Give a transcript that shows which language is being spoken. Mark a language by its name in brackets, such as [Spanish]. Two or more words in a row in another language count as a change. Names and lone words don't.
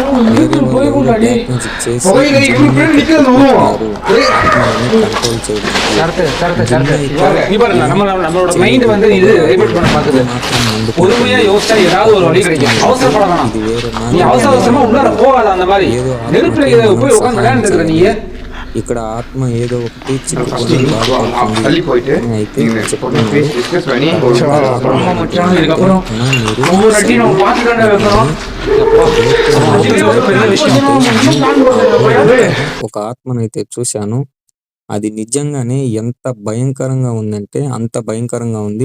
[Tamil] புகைக்கு இவங்களுக்கு பின்னாடி நிக்கிறது உருவம். நம்மளோட மைண்ட் வந்து இது ரிப்போர்ட் பண்ண பாக்குது. பொறுமையா யோசிச்சா ஏதாவது ஒரு வழி கிடைக்கும். அவசரப்பட வேணாம். நீ அவசரமா உள்ளார போகாத. அந்த மாதிரி நெருப்புல போய் உட்காந்து விளையாண்டு இருக்கிற நீ. [Telugu] ఇక్కడ ఆత్మ ఏదో ఒకటి [Tamil] தள்ளி போயிட்டு [Telugu] ఒక ఆత్మనైతే చూశాను. అది నిజంగానే ఎంత భయంకరంగా ఉందంటే అంత భయంకరంగా ఉంది.